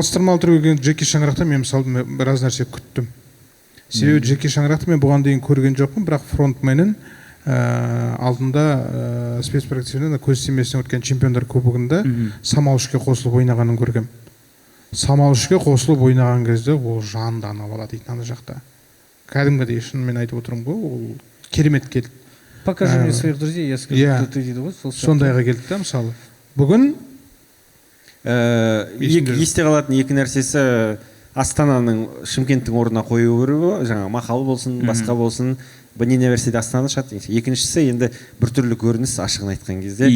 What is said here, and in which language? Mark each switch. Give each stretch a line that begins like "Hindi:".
Kazakh: Салыстырмалы түрге Джеки Шаңырақтан мен мысалы біраз нәрсе күттім. Себебі Джеки Шаңырақты мен бұған дейін көрген жоқпын, бірақ фронтменнің алдында спецпроективнен көз тимесінен өткен чемпиондар кубогында Самал-3-ке қосылып ойнағанын көргем. Самал-3-ке қосылып ойнаған кезде ол жанды анап алады дейді ана жақта. Кәдімгідей шынымен айтып отырмын ғой, ол керемет келді.
Russian: Покажи мне своих друзей, я скажу, кто ты
Kazakh: дейді ғой. Сондайға келді да, мысалы. Бүгін есте қалатын екі нәрсесі Астананың Шымкенттің орнына қою керегі, жаңа мақал болсын, басқа болсын, не нәрседе Астана шығады. Екіншісі енді біртүрлі көрініс ашығын айтқан кезде.